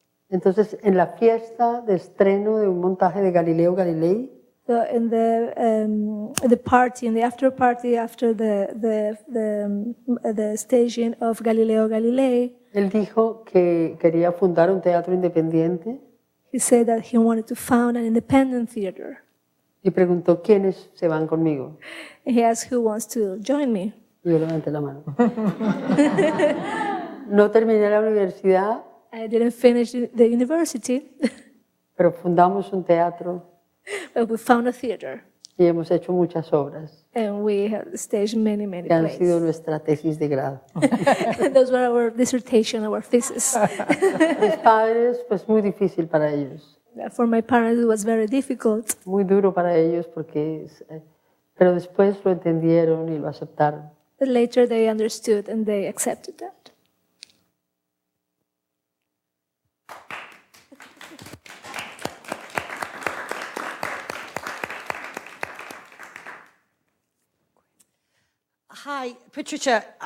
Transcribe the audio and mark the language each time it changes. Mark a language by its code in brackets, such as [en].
[es] Entonces, en la fiesta de estreno de un montaje de Galileo Galilei, [en] So in the party, in the after party after the staging of Galileo Galilei, [es] él dijo que quería fundar un teatro independiente. [en] He said that he wanted to found an independent theater. [es] Y preguntó quiénes se van conmigo. [en] And he asked who wants to join me. [es] Y yo levanté la mano. No terminé la universidad. [en] I didn't finish the university, [es] pero fundamos un teatro. [en] But we found a theater. [es] Y hemos hecho muchas obras. [en] And we have staged many [es] Que han [en] plays. [es] sido nuestra tesis de grado. [en] Those were our dissertation, our thesis. [es] Mis padres, pues muy difícil para ellos. [en] For my parents, it was very difficult. [es] Muy duro para ellos porque, pero después lo entendieron y lo aceptaron. [en] But later they understood and they accepted that. Hi, Patricia.